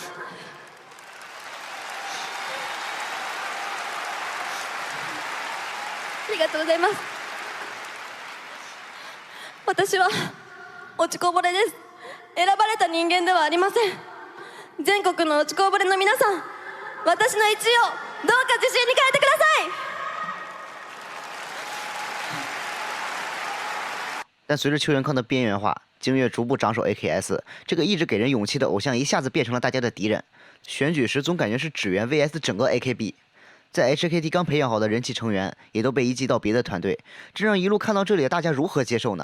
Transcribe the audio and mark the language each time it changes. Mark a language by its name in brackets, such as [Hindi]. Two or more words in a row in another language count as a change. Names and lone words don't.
[Japanese] ありがとうございます。私は落ちこぼれです。選ばれた人間ではありません。全国の落ちこぼれの皆さん、私の1位をどうか自信に変えてください。 [Chinese] 但随着邱元康的边缘化，京乐逐步长手 AKS， 这个一直给人勇气的偶像一下子变成了大家的敌人。选举时总感觉是指原 VS 整个 AKB， 在 HKT 刚培养好的人气成员也都被移籍到别的团队，这让一路看到这里的大家如何接受呢？